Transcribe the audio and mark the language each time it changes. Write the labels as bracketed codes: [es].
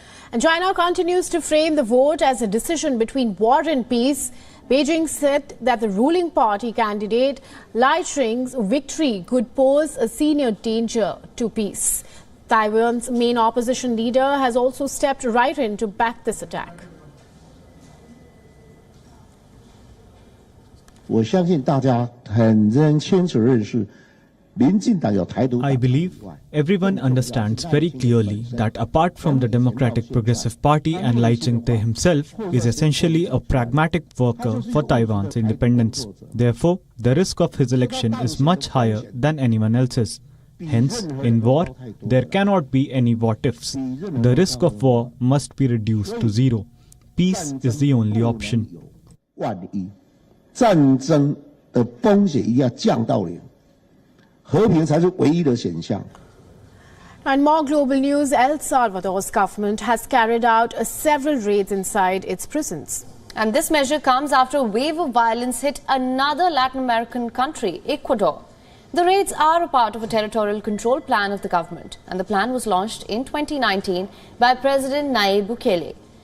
[en] And China continues to frame the vote as a decision between war and peace. Beijing said that the ruling party candidate Lai Ching's victory could pose a senior danger to peace. Taiwan's main opposition leader has also stepped right in to back this attack. [zh] 我相信大家很清楚认识。 [en] I believe everyone understands very clearly that apart from the Democratic Progressive Party and Lai Ching-te himself is essentially a pragmatic worker for Taiwan's independence. Therefore, the risk of his election is much higher than anyone else's. Hence, in war, there cannot be any what-ifs. The risk of war must be reduced to zero. Peace is the only option. [zh] 战争的风险一定要降到零。和平才是唯一的选项。 [en] And more global news, El Salvador's government has carried out several raids inside its prisons. And this measure comes after a wave of violence hit another Latin American country, Ecuador. The raids are a part of a territorial control plan of the government, and the plan was launched in 2019 by President Nayib Bukele.